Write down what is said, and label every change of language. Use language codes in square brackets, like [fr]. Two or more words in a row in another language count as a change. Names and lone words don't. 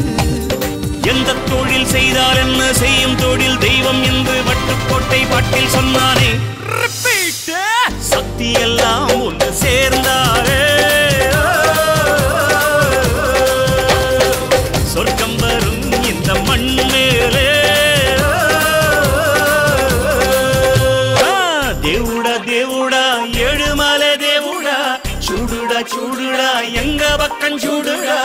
[ta] எந்த தொழில் செய்தால் என்ன, செய்யும் தொழில் தெய்வம் என்று வட்டுக்கோட்டை பாட்டில் சொன்னானே. சக்தி எல்லாம் ஒன்று சேர்ந்தாரே, சொர்க்கம் வரும் இந்த மண் மேலே. [te] దేవుడా దేవుడా ఏడుమల దేవుడా, చూడుడా చూడుడా ఎంగ పక్కం చూడు.